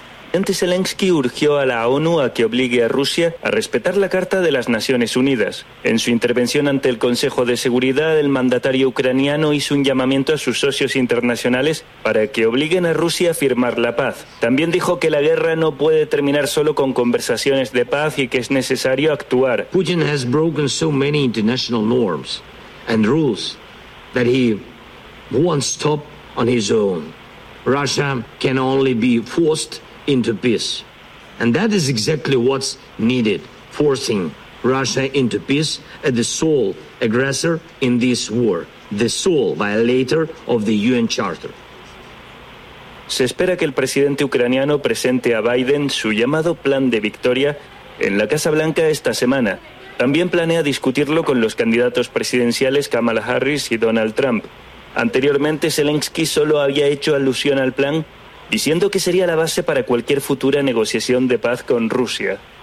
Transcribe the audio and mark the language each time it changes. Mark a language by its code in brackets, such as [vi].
[es] Presidente Zelensky urgió a la ONU a que obligue a Rusia a respetar la Carta de las Naciones Unidas. En su intervención ante el Consejo de Seguridad, el mandatario ucraniano hizo un llamamiento a sus socios internacionales para que obliguen a Rusia a firmar la paz. También dijo que la guerra no puede terminar solo con conversaciones de paz y que es necesario actuar. [en] Putin has broken so many international norms and rules that he won't stop on his own. Russia can only be forced into peace, and that is exactly what's needed, forcing Russia into peace as the sole aggressor in this war, the sole violator of the UN Charter. [es] Se espera que el presidente ucraniano presente a Biden su llamado plan de victoria en la Casa Blanca esta semana. También planea discutirlo con los candidatos presidenciales Kamala Harris y Donald Trump. Anteriormente, Zelensky solo había hecho alusión al plan, diciendo que sería la base para cualquier futura negociación de paz con Rusia.